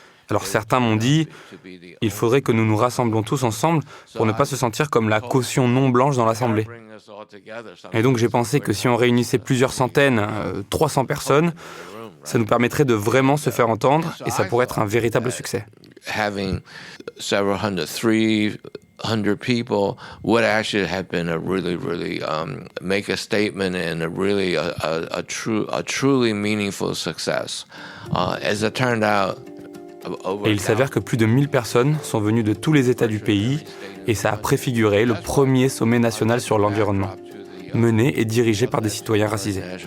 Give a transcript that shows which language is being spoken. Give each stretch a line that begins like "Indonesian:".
French: Alors certains m'ont dit, il faudrait que nous nous rassemblons tous ensemble pour ne pas se sentir comme la caution non blanche dans l'Assemblée. Et donc j'ai pensé que si on réunissait plusieurs centaines, 300 personnes, ça nous permettrait de vraiment se faire entendre et ça pourrait être un véritable succès.
English: Having several hundred, 300 people would actually have been a really make a statement and a truly meaningful success. As it turned out,
French: et il s'avère que plus de 1000 personnes sont venues de tous les États du pays et ça a préfiguré le premier sommet national sur l'environnement, mené et dirigé par des citoyens racisés.